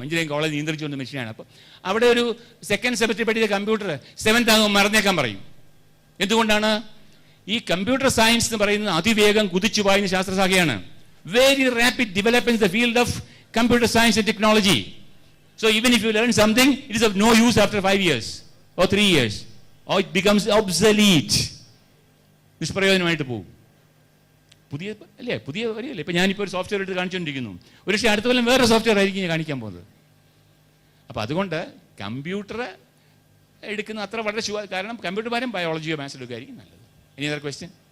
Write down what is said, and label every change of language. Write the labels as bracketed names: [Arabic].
[Malayalam] Engineering college നിയന്ത്രിച്ചുകൊണ്ട് മെഷീനാണ്. അപ്പോൾ അവിടെ ഒരു സെക്കൻഡ് സെമസ്റ്റർ പഠിച്ച കമ്പ്യൂട്ടർ 7th ആകുമ്പോൾ മറന്നേക്കാൻ പറയും. എന്തുകൊണ്ടാണ്? ഈ കമ്പ്യൂട്ടർ സയൻസ് എന്ന് പറയുന്നത് അതിവേഗം കുതിച്ചു പായുന്ന ശാസ്ത്രശാഖയാണ്. [English] Very rapid development in the field of computer science and technology. So even if you learn something, it is of no use after 5 years or 3 years, or it becomes obsolete. [Malayalam] നിഷ്പ്രയോജനമായിട്ട് പോകും. പുതിയ വരികയല്ലേ? ഇപ്പം ഞാനിപ്പോൾ ഒരു സോഫ്റ്റ്വെയർ എടുത്ത് കാണിച്ചുകൊണ്ടിരിക്കുന്നു. ഒരു പക്ഷേ അടുത്ത കൊല്ലം വേറെ സോഫ്റ്റ്വെയർ ആയിരിക്കും ഞാൻ കാണിക്കാൻ പോകുന്നത്. അപ്പോൾ അതുകൊണ്ട് കമ്പ്യൂട്ടർ എടുക്കുന്ന അത്ര വളരെ കാരണം കമ്പ്യൂട്ടർ പകരം ബയോളജിയോ മാത്സ് എടുക്കുകയായിരിക്കും നല്ലത്. [English] Any other question?